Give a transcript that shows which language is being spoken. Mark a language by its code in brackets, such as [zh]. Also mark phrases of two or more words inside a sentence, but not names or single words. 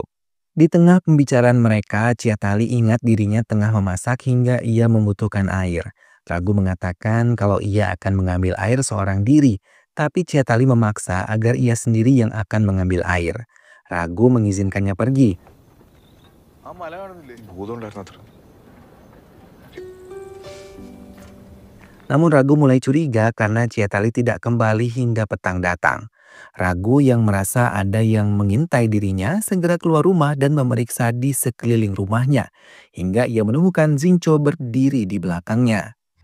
[id] Di tengah pembicaraan mereka, Ciatali ingat dirinya tengah memasak hingga ia membutuhkan air. Ragu mengatakan kalau ia akan mengambil air seorang diri, tapi Ciatali memaksa agar ia sendiri yang akan mengambil air. Ragu mengizinkannya pergi. [ml] ആ മല കാണുന്നില്ലേ? ഭൂതം ഉണ്ടായിരുന്നു അത്ര. [id] Namun Ragu mulai curiga karena Ciatali tidak kembali hingga petang datang. Ragu yang merasa ada yang mengintai dirinya segera keluar rumah dan memeriksa di sekeliling rumahnya. Hingga ia menemukan Zinco berdiri di belakangnya.